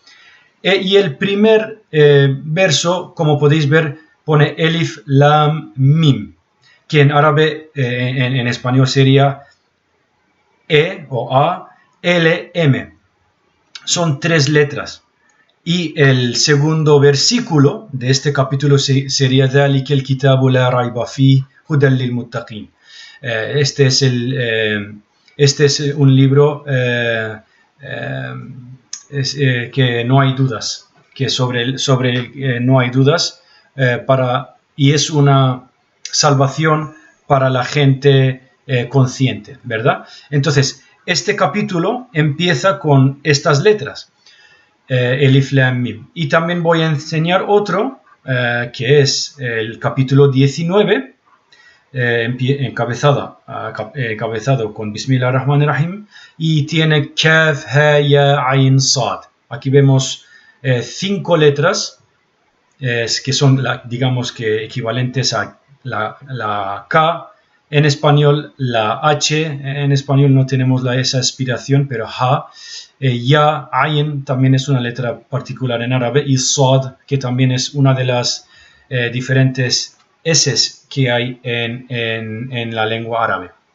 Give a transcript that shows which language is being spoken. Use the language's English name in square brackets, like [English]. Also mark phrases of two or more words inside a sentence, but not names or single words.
[Spanish] Y el primer verso, como podéis ver, pone Elif, Lam, Mim, que en árabe, en español sería E o A, L, M. Son 3 letras. Y el segundo versículo de este capítulo sería [Arabic] ذَلِكَ الْكِتَابُ لَا رَيْبَ فِيهِ هُدًى لِلْمُتَّقِينَ. [Spanish] Este es un libro que no hay dudas, que sobre no hay dudas, y es una salvación para la gente consciente, ¿verdad? Entonces, este capítulo empieza con estas letras. Elif, Lam, Mim. Y también voy a enseñar otro, que es el capítulo 19, encabezado con [Arabic] بسم الله الرحمن الرحيم, [Spanish] y tiene Kaf, Ha, Ya, Ain, Sad. Aquí vemos 5 letras que son, digamos que equivalentes a la K en español, la H en español no tenemos esa aspiración, pero Ha, Ya, Ain también es una letra particular en árabe, y Sad, que también es una de las diferentes S que hay en la lengua árabe.